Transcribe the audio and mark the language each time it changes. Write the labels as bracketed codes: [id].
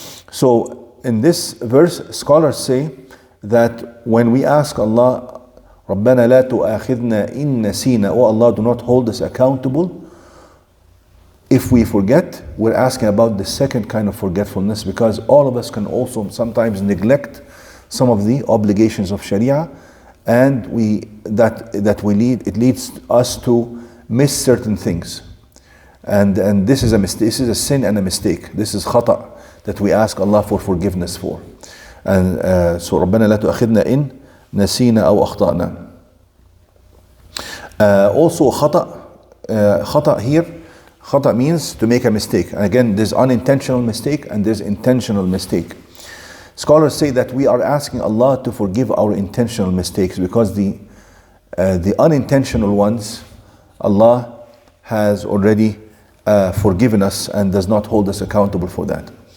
[en] So in this verse, scholars say that when we ask Allah, [ar] رَبَّنَا لَا تُؤَخِذْنَا إِن نَسِينَا, [en] O Allah, do not hold us accountable if we forget, we're asking about the second kind of forgetfulness, because all of us can also sometimes neglect some of the obligations of Sharia, and it leads us to miss certain things. And this is a mistake. This is a sin and a mistake. This is khata that we ask Allah for forgiveness for. And so [ar] رَبَّنَا لَا تُؤَخِذْنَا إِن نَسِينَا أَوْ أَخْطَأْنَا. [en] Also khata here, khata means to make a mistake. And again, there's unintentional mistake and there's intentional mistake. Scholars say that we are asking Allah to forgive our intentional mistakes because the unintentional ones, Allah has already forgiven us and does not hold us accountable for that.